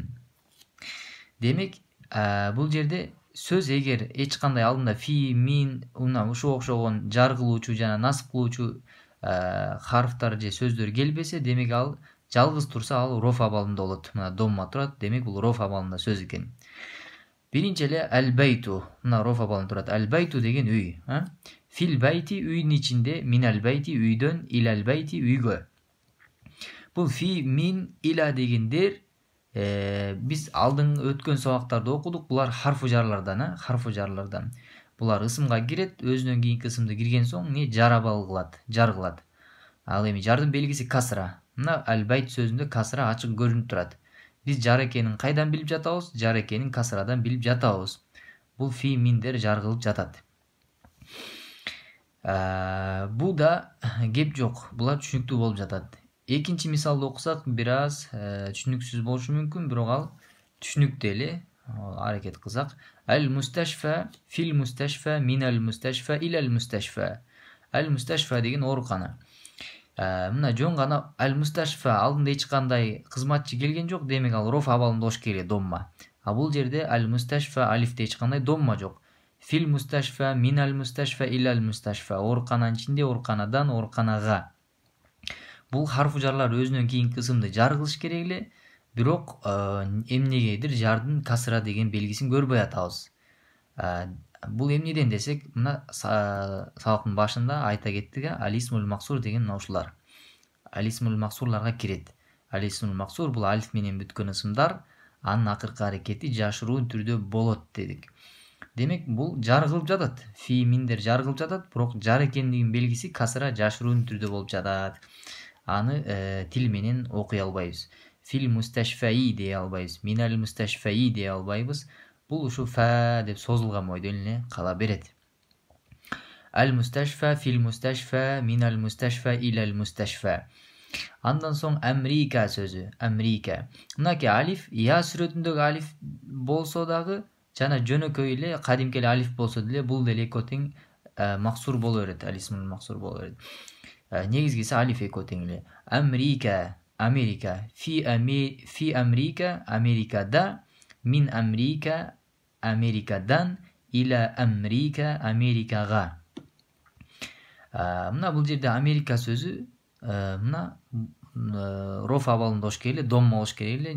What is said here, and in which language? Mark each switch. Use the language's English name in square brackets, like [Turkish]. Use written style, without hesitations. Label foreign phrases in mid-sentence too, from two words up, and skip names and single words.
[Kyrgyz] Демек, бул жерде сөз эгер эч кандай алдында фи, мин, ушуга окшогон жар кылуучу жана насып кылуучу харфтар же сөздөр келбесе, демек ал жалгыз турса, ал роф абалында болот. Мына домма турат, демек бул роф абалында сөз экен. Биринчи эле al-baytu, мына роф абалында турат. Al-baytu деген үй, [Arabic] في البيت [Kyrgyz] үйдүн ичинде, [Arabic] من البيت [Kyrgyz] үйдөн, [Arabic] إلى البيت [Kyrgyz] үйгө. Бул фи, мин, ила дегендер биз алдын өткөн сабактарда окудук. Булар [Arabic] حرف جر. [Kyrgyz] Булар ысымга кирет, өзүнөн кийинки ысымды кирген соң жар абал кылат, жар кылат. Ал эми жардын белгиси касра. Мына al-bayt сөзүндө касра ачык көрүнүп турат. Биз жар экенин кайдан билип жатабыз? Жар экенин касрадан билип жатабыз. Бул фи, миндер жар кылып жатат. Бул да кеп жок. Булар түшүнүктүү болуп жатат. Экинчи мисалды окусак, бир аз түшүнүксүз болушу мүмкүн, бирок ал түшүнүктүү эле. Аракет кылсак, [Arabic] المستشفى في المستشفى من المستشفى إلى المستشفى. [Kyrgyz] Al-mustashfa деген оорукана. Мына жөн гана al-mustashfa алдында эч кандай кызматчы келген жок, демек ал роф абалында болуш керек, домма. А бул жерде al-mustashfa алифте эч кандай домма жок. [Arabic] في المستشفى من المستشفى إلى المستشفى. [Kyrgyz] Оорукананын ичинде, ооруканадан, ооруканага. Бул [Arabic] حرف جر [Kyrgyz] өзүнөн кийинки ысымды жар кылыш керек эле, бирок эмнегедир жардын касра деген белгисин көрбөй атабыз. Бул эмнеден десек, мына сабактын башында айта кеттик, [Arabic] الاسم المقصور [Kyrgyz] деген мына ушулар. [Arabic] الاسم المقصور [Kyrgyz] кирет. [Arabic] الاسم المقصور [Kyrgyz] бул алиф менен бүткөн ысымдар, анын акыркы аракети жашыруун түрдө болот дедик. Демек, бул жар кылып жатат. Фи, миндер жар кылып жатат, бирок жар экендигинин белгиси касра жашыруун түрдө болуп жатат. Аны тил менен окуй албайбыз. [Arabic] في المستشفى [Kyrgyz] дей албайбыз, [Arabic] من المستشفى [Kyrgyz] дей албайбыз. Бул ушу фа деп созулган бойдон эле кала берет. [Arabic] المستشفى في المستشفى من المستشفى إلى المستشفى. [Kyrgyz] Андан соң Америка сөзү, Америка. Мынаки алиф, я сүрөтүндөгү алиф болсо дагы, жана жөнөкөй эле кадимки алиф болсо деле, бул деле эко тең максур боло берет, [Arabic] الاسم المقصور [Kyrgyz] боло берет. Негизгиси алиф эко тең эле. Америка, Америка, фи Америка, Америкада, мин Америка, Америкадан, иля Америка, Америкага. Мына бул жерде Америка сөзү мына роф абалында болуш керек эле, домма болуш керек эле.